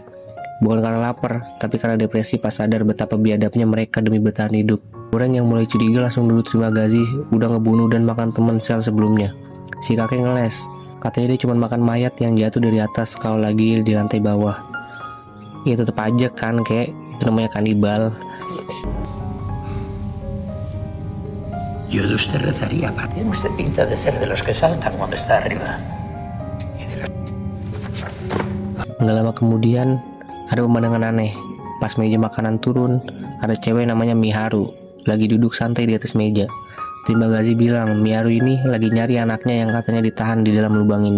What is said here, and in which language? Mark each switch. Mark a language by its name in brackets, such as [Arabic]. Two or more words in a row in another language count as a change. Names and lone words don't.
[Indonesian] Bukan karena lapar, tapi karena depresi pas sadar betapa biadabnya mereka demi bertahan hidup. Goreng yang mulai curiga langsung dulu Terima Gazi udah ngebunuh dan makan teman sel sebelumnya. Si kakek ngeles, katanya dia cuma makan mayat yang jatuh dari atas kalau lagi di lantai bawah. Ya tetep aja kan kayak itu namanya kanibal. [Spanish] Yo de usted rezaría, pa. Tiene usted pinta de ser de los que saltan cuando está arriba. [Indonesian] Nggak lama kemudian ada pemandangan aneh. Pas meja makanan turun, ada cewek namanya Miharu lagi duduk santai di atas meja. Terima Gazi bilang Miharu ini lagi nyari anaknya yang katanya ditahan di dalam lubang ini.